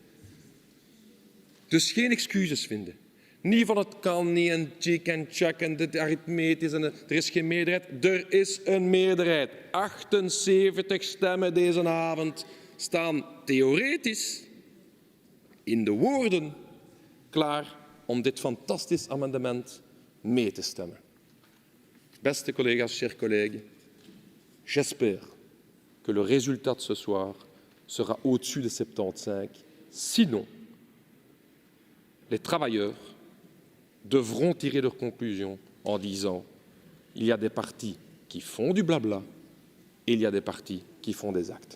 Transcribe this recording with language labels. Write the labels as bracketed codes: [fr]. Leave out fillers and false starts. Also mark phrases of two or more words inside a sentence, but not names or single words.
[nl] Dus geen excuses vinden. Niet van het kan niet en tjik en tjak en dit arithmetisch en er is geen meerderheid. Er is een meerderheid. 78 stemmen deze avond staan theoretisch in de woorden klaar om dit fantastisch amendement mee te stemmen. Beste collega's, [fr] chers collègues, j'espère que le résultat de ce soir sera au-dessus de 75. Sinon, les travailleurs devront tirer leurs conclusions en disant il y a des partis qui font du blabla et il y a des partis qui font des actes.